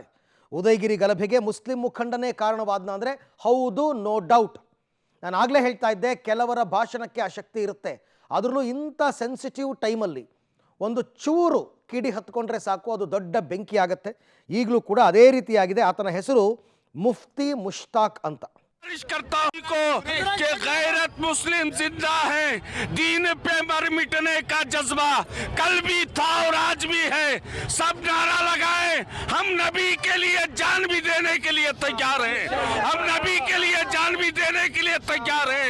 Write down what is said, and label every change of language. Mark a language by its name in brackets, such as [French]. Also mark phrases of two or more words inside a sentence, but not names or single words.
[Kannada] ಉದಯಗಿರಿ ಗಲಭೆಗೆ ಮುಸ್ಲಿಂ ಮುಖಂಡನೇ ಕಾರಣವಾದ್ನ ಅಂದರೆ ಹೌದು, [English] no doubt. [Kannada] ನಾನು ಆಗಲೇ ಹೇಳ್ತಾ ಇದ್ದೆ, ಕೆಲವರ ಭಾಷಣಕ್ಕೆ ಆ ಶಕ್ತಿ ಇರುತ್ತೆ. ಅದರಲ್ಲೂ ಇಂಥ [English] sensitive timeಲ್ಲಿ [Kannada] ಒಂದು ಚೂರು ಕಿಡಿ ಹತ್ಕೊಂಡ್ರೆ ಸಾಕು, ಅದು ದೊಡ್ಡ ಬೆಂಕಿ ಆಗುತ್ತೆ. ಈಗಲೂ ಕೂಡ ಅದೇ ರೀತಿಯಾಗಿದೆ. ಆತನ ಹೆಸರು ಮುಫ್ತಿ ಮುಷ್ತಾಕ್ ಅಂತ. [Hindi] करता को कि गैरत मुस्लिम जिंदा है, दीन पे मर मिटने का जज्बा कल भी था और आज भी है। सब नारा लगाए, हम नबी के लिए जान भी देने के लिए तैयार हैं, हम नबी के लिए जान भी देने के लिए तैयार हैं।